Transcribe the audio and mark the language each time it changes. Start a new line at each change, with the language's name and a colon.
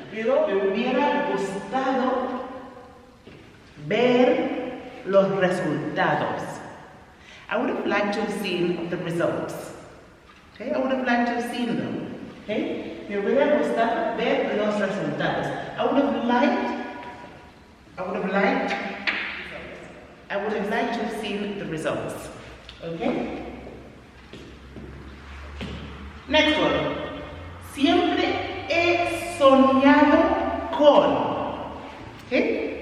Spanish: Pero me hubiera gustado ver los resultados.
English: I would have liked to have seen the results. Okay, I would have liked to have seen them.
Spanish: Okay, me hubiera gustado ver los resultados.
English: I would have liked to have seen the results. Okay. Next one.
Spanish: Siempre he soñado con. Okay?